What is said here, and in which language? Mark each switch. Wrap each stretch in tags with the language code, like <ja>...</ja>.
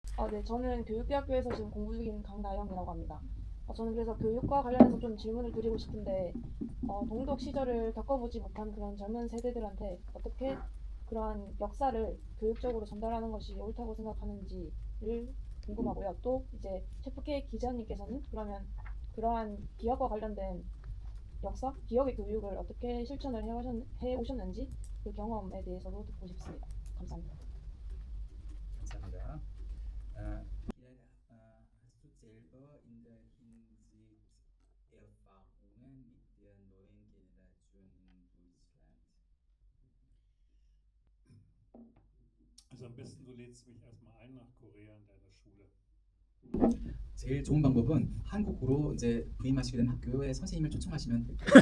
<ko>네, 저는 교육대학교에서 지금 공부 중인 강나영이라고 합니다. 저는 그래서 교육과 관련해서 좀 질문을 드리고 싶은데, 동독 시절을 겪어보지 못한 그런 젊은 세대들한테 어떻게 그러한 역사를 교육적으로 전달하는 것이 옳다고 생각하는지를 궁금하고요. 또 이제 셰프 K 기자님께서는 그러면 그러한 기억과 관련된 역사, 기억의 교육을 어떻게 실천을 해 오셨는지 그 경험에 대해서도 듣고 싶습니다. 감사합니다. 감사합니다.</ko> <de>Vielleicht hast du selber in der Hinsicht Erfahrungen mit der neuen Generation in Deutschland? Also am besten du lädst mich erstmal ein nach Korea in deine Schule.</de> <ko>제일 좋은 방법은 한국으로 이제 부임하시게 된 학교에 선생님을 초청하시면</ko>